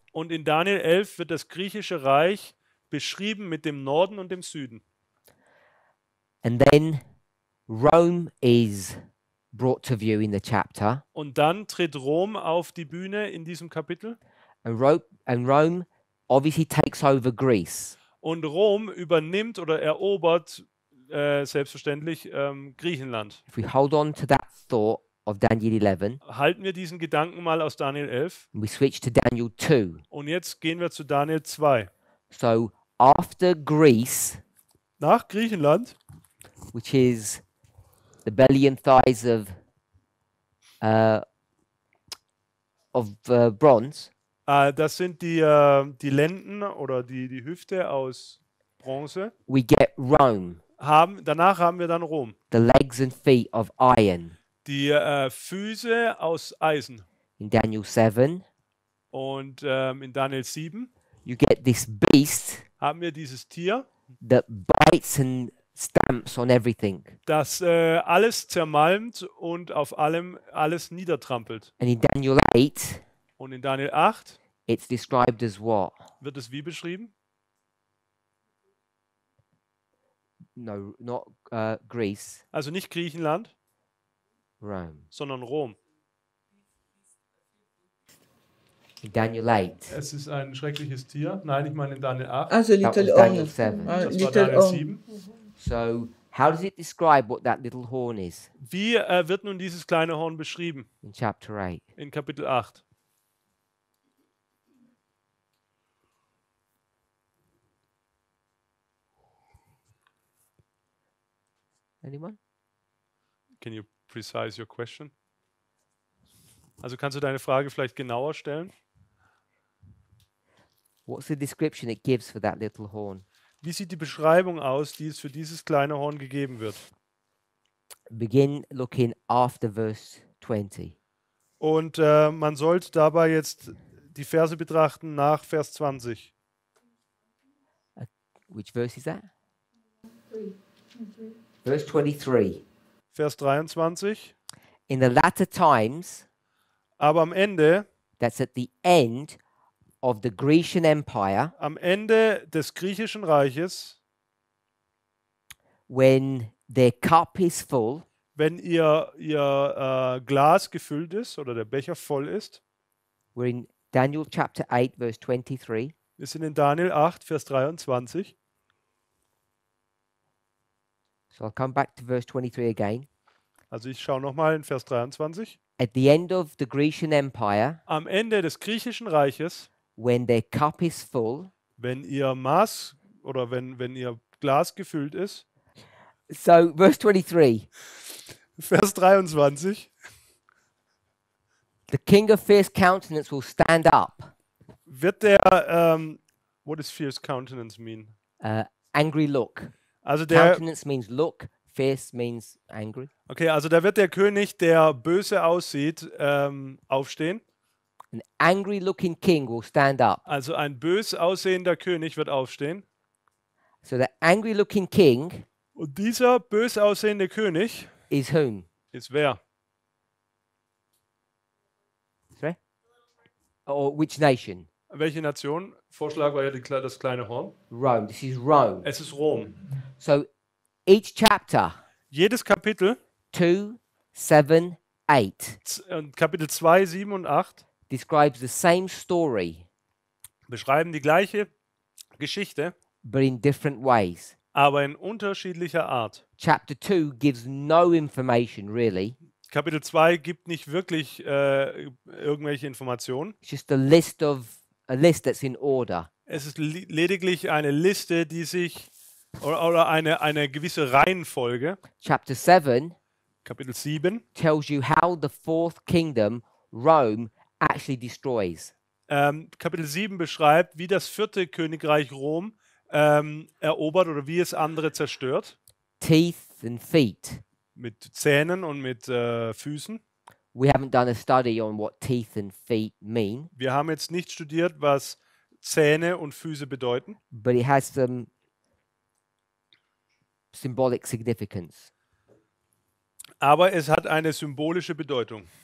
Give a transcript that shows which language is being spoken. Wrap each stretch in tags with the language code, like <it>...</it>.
<de>Und in Daniel 11 wird das griechische Reich beschrieben mit dem Norden und dem Süden.</de> <en>And then Rome is brought to view in the chapter.</en> <de>Und dann tritt Rom auf die Bühne in diesem Kapitel.</de> <en>And Rome obviously takes over Greece.</en> <de>Und Rom übernimmt oder erobert selbstverständlich Griechenland.</de> <en>If we hold on to that thought of Daniel 11,</en> <de>Halten wir diesen Gedanken mal aus Daniel 11.</de> <en>and we switch to Daniel 2.</en> <de>Und jetzt gehen wir zu Daniel 2.</de> <en>So after Greece,</en> <de>Nach Griechenland,</de> <en>which is the belly and thighs of bronze,</en> <de>das sind die Lenden oder die Hüfte aus Bronze.</de> <en>we get Rome,</en> <de>Danach haben wir dann Rom.</de> <en>the legs and feet of iron</en> <de>Die Füße aus Eisen.</de> <en>in Daniel 7.</en> <de>Und in Daniel 7</de> <en>You get this beast</en> <de>haben wir dieses Tier,</de> <en>that bites and stamps on everything.</en> <de>das alles zermalmt und auf allem alles niedertrampelt.</de> <en>And in Daniel 8,</en> <de>Und in Daniel 8</de> <en>it's described as what?</en> <de>wird es wie beschrieben?</de> <en>No, not Greece,</en> <de>Also nicht Griechenland,</de> <en>Rome.</en> <de>sondern Rom.</de> <en>In Daniel 8,</en> <de>Es ist ein schreckliches Tier. Nein, ich meine in Daniel 8.</de> <en>As a that little was Daniel</en> <de>Das war</de> <en>Little Daniel horn. 7. So, how does it describe what that little horn is</en> <de>Wie wird nun dieses kleine Horn beschrieben</de> <en>in chapter 8?</en> <de>in Kapitel 8?</de> <en>Anyone? Can you precise your question?</en> <de>Also kannst du deine Frage vielleicht genauer stellen?</de> <en>What's the description it gives for that little horn?</en> <de>Wie sieht die Beschreibung aus, die es für dieses kleine Horn gegeben wird?</de> <en>Begin looking after verse 20.</en> <de>Und man sollte dabei jetzt die Verse betrachten nach Vers 20.</de> <en>Which verse is that? Verse 23.</en> <de>Vers 23.</de> <en>In the latter times,</en> <de>Aber am Ende</de> <en>that's at the end of the Grecian Empire,</en> <de>am Ende des griechischen Reiches,</de> <en>when their cup is full,</en> <de>wenn ihr Glas gefüllt ist oder der Becher voll ist,</de> <en>we're in Daniel chapter 8, verse 23.</en> <de>wir sind in Daniel 8, Vers 23.</de> <en>So I'll come back to verse 23 again.</en> <de>Also ich schaue nochmal in Vers 23.</de> <en>At the end of the Grecian Empire,</en> <de>Am Ende des griechischen Reiches,</de> <en>when their cup is full,</en> <de>wenn ihr Maß oder wenn ihr Glas gefüllt ist,</de> <en>so verse 23,</en> <de>Vers 23,</de> <en>the king of fierce countenance will stand up,</en> <de>wird der,</de> <en>what does fierce countenance mean? angry look.</en> <de>Also der,</de> <en>Countenance means look, fierce means angry.</en> <de>okay, also da wird der König, der böse aussieht, aufstehen.</de> <en>An angry looking king will stand up.</en> <de>Also ein bös aussehender König wird aufstehen.</de> <en>So the angry looking king</en> <de>Und dieser bös aussehende König</de> <en>is whom?</en> <de>ist wer?</de> <en>Sorry? Or which nation?</en> <de>Welche Nation? Vorschlag war ja das kleine Horn.</de> <en>Rome. This is Rome.</en> <de>Es ist Rom.</de> <en>So each chapter,</en> <de>Jedes Kapitel,</de> <en>2, 7, 8,</en> <de>Kapitel 2, 7 und 8,</de> <en>describes the same story,</en> <de>beschreiben die gleiche Geschichte,</de> <en>but in different ways.</en> <de>aber in unterschiedlicher Art.</de> <en>Chapter 2 gives no information really.</en> <de>Kapitel 2 gibt nicht wirklich irgendwelche Informationen.</de> <en>It's just a list that's in order.</en> <de>Es ist lediglich eine Liste, die sich oder eine gewisse Reihenfolge.</de> <en>Chapter 7</en> <de>Kapitel 7</de> <en>tells you how the fourth kingdom, Rome, actually destroys.</en> <de>Kapitel 7 beschreibt, wie das vierte Königreich Rom erobert oder wie es andere zerstört.</de> <en>Teeth and feet.</en> <de>Mit Zähnen und mit Füßen.</de> <en>We haven't done a study on what teeth and feet mean,</en> <de>Wir haben jetzt nicht studiert, was Zähne und Füße bedeuten,</de> <en>but it has some symbolic significance.</en> <de>aber es hat eine symbolische Bedeutung.</de>